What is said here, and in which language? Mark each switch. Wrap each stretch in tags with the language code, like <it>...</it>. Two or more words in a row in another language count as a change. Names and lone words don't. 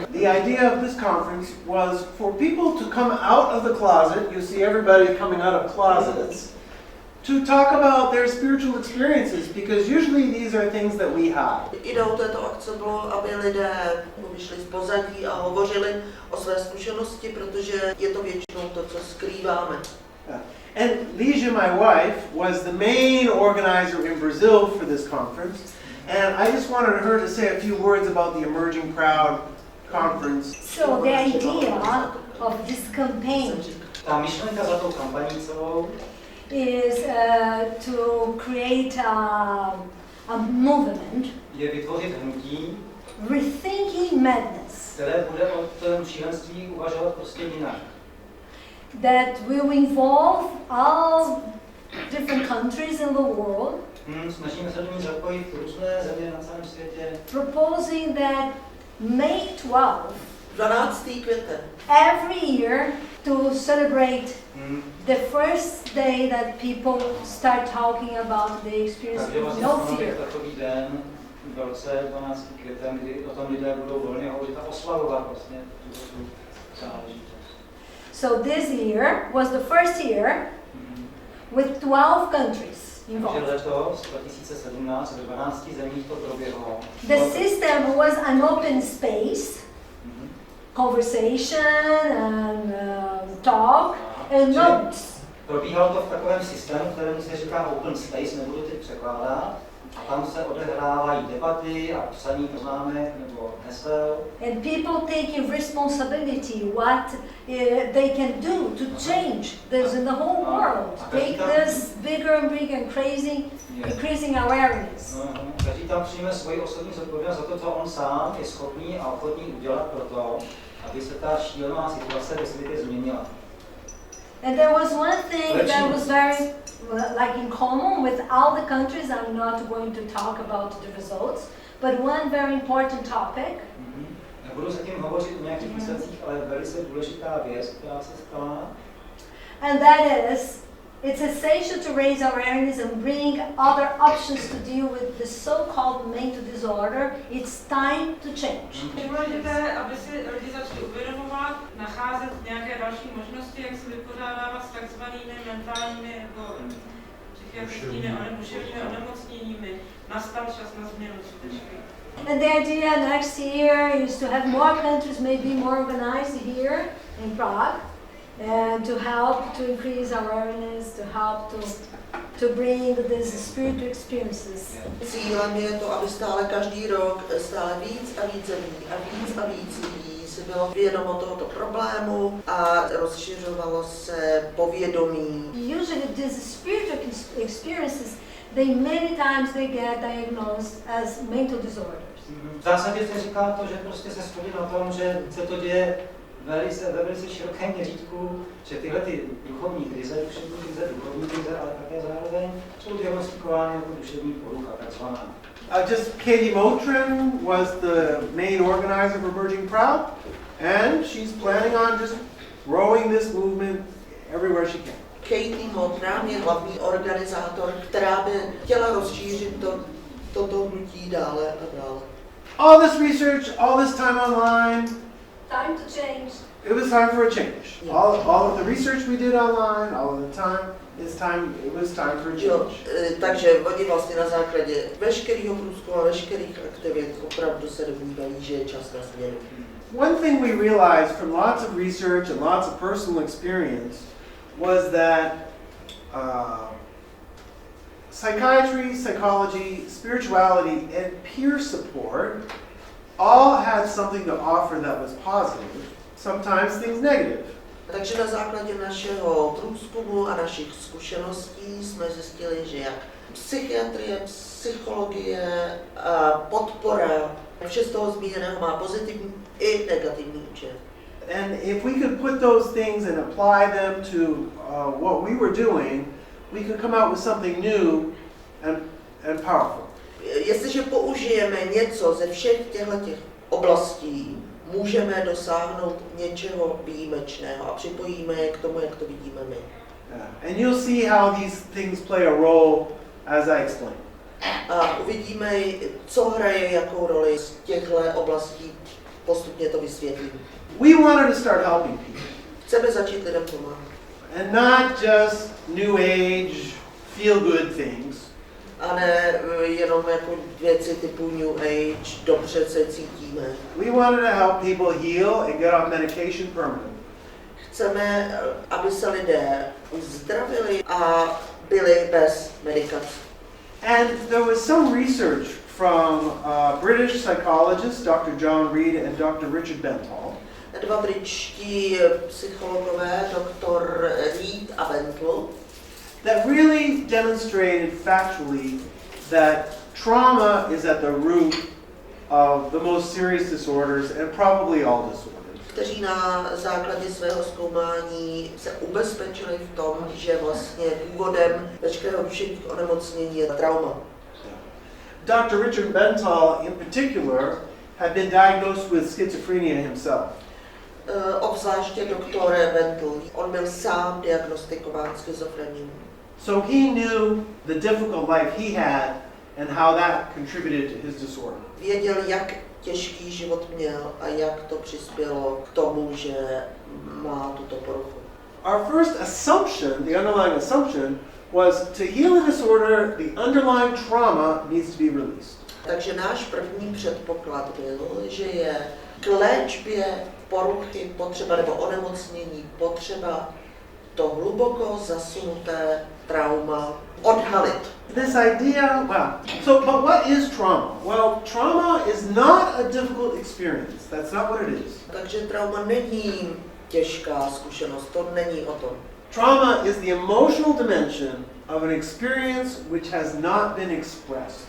<en>The idea of this conference was for people to come out of the closet. You see everybody coming out of closets to talk about their spiritual experiences, because usually these are things that we have.</en> <cs>Ideou této akce bylo, aby lidé vyšli z pozadí a hovořili o své zkušenosti, protože je to většinou to, co skrýváme.</cs> <en>And Lígia, my wife, was the main organizer in Brazil for this conference, and I just wanted her to say a few words about the Emerging Proud conference. So the idea of this campaign</en> <cs>Ta myšlenka za tou kampaní celou</cs> <en>is to create a a movement,</en> <cs>je vytvořit hnutí,</cs> <en>rethinking madness,</en> <cs>které bude o tom šílenství uvažovat prostě jinak.</cs> <en>that will involve all different countries in the world,</en> <cs>Snažíme se do ní zapojit různé země na celém světě.</cs> <en>proposing that May 12th,</en> <cs>12. květen.</cs> <en>every year to celebrate the first day that people start talking about the experience</en> <cs>Takže</cs> <en>of</en> <cs>vlastně</cs> <en>no</en> <cs>stanovit</cs> <en>fear.</en> <cs>takový den v roce 12. květen, kdy o tom lidé budou volně hovořit a oslavovat vlastně tu záležitost.</cs> <en>So this year was the first year with 12 countries</en> <cs>Takže</cs> <en>involved.</en> <cs>letos, 2017, ve 12 zemích to proběhlo.</cs> <en>The system was an open space, conversation and talk and notes.</en> <cs>Probíhalo to v takovém systému, kterému se říká</cs> <en>open space,</en> <cs>nebudu teď překládat. A tam se odehrávají debaty a psaní poznámek nebo hesel.</cs> <en>And people taking responsibility what they can do to change this in the whole world. Take this bigger and bigger and crazy, increasing awareness.</en> <cs>Každý tam přijme svoji osobní zodpovědnost za to, co on sám je schopný a ochotný udělat pro to, aby se ta šílená situace ve světě změnila.</cs> <en>And there was one thing that was very like in common with all the countries. I'm not going to talk about the results, but one very important topic.</en> <cs>Nebudu zatím hovořit o nějakých výsledcích, ale velice důležitá věc, která se stala.</cs> <en>And that is, it's essential to raise awareness and bring other options to deal with the so-called mental disorder. It's time to change.</en> <cs>Je důležité, aby si lidi začali uvědomovat, nacházet nějaké další možnosti, jak se vypořádávat s takzvanými mentálními nebo psychiatrickými a duševními onemocněními. Nastal čas na změnu skutečně.</cs> <en>And the idea next year is to have more countries, maybe more organized here in Prague, and to help to increase awareness, to help to bring these spiritual experiences.</en> <cs>Cílem je to, aby stále každý rok stále víc a víc zemí a víc lidí si bylo vědomo tohoto problému a rozšiřovalo se povědomí.</cs> <en>Usually these spiritual experiences, many times they get diagnosed as mental disorders.</en> <cs>V zásadě se říká to, že prostě se shodí na tom, že se to děje ve velice širokém měřítku, že tyhle ty duchovní krize, duchovní krize, ale také zároveň jsou diagnostikovány jako duševní porucha, takzvaná.</cs> <en>Just Katie Motrin was the main organizer of Emerging Proud, and she's planning on just growing this movement everywhere she can.</en> <cs>Katie Motrin je hlavní organizátor, která by chtěla rozšířit toto hnutí dále a dále.</cs> <en>All this research, all this time online. Time to change. It was time for a change. Yeah. All of the research we did online, all of the time, it was time for a change.</en> <cs>Takže oni vlastně na základě veškerého průzkumu a veškerých aktivit opravdu se domnívají, že je čas na změnu.</cs> <en>One thing we realized from lots of research and lots of personal experience was that psychiatry, psychology, spirituality, and peer support all had something to offer that was positive, sometimes things negative.</en> <cs>Takže na základě našeho průzkumu a našich zkušeností jsme zjistili, že jak psychiatrie, psychologie a podpora, vše z toho zmíněného má pozitivní i negativní účinek.</cs> <en>And if we could put those things and apply them to what we were doing, we could come out with something new and powerful.</en> <cs>Jestliže použijeme něco ze všech těchto oblastí, můžeme dosáhnout něčeho výjimečného a připojíme je k tomu, jak to vidíme my.</cs> <en>And you'll see how these things play a role as I explain.</en> <cs>A uvidíme, co hraje jakou roli z těchto oblastí, postupně to vysvětlím.</cs> <en>We wanted to start helping people.</en> <cs>Chceme začít lidem pomáhat.</cs> <en>And not just new age, feel good things.</en> <cs>A ne jenom jako věci typu</cs> <en>New Age,</en> <cs>dobře se cítíme.</cs> <en>We wanted to help people heal and get off medication permanently.</en> <cs>Chceme, aby se lidé uzdravili a byli bez medikace.</cs> <en>And there was some research from British psychologists, Dr. John Reed and Dr. Richard Bentall.</en> <cs>Dva britští psychologové, Dr. Reed a Bentall,</cs> <en>that really demonstrated factually that trauma is at the root of the most serious disorders and probably all disorders.</en> <cs>Kteří na základě svého zkoumání se ubezpečili v tom, že vlastně důvodem veškerého duševních onemocnění je trauma.</cs> <en>Dr. Richard Benthal in particular had been diagnosed with schizophrenia himself.</en> <cs>Obzvláště doktor Benthal, on byl sám diagnostikován schizofrenií.</cs> <en>So he knew the difficult life he had and how that contributed to his disorder.</en> <cs>Věděl, jak těžký život měl a jak to přispělo k tomu, že má tuto poruchu.</cs> <en>Our first assumption, the underlying assumption, was to heal a disorder, the underlying trauma needs to be released.</en> <cs>Takže náš první předpoklad byl, že je k léčbě poruchy potřeba nebo onemocnění potřeba to hluboko zasunuté trauma odhalit.</cs> <en>This idea, but what is trauma? Well, trauma is not a difficult experience. That's not what it is.</en> <cs>Takže trauma není těžká zkušenost, to není o tom.</cs> <en>Trauma is the emotional dimension of an experience which has not been expressed.</en>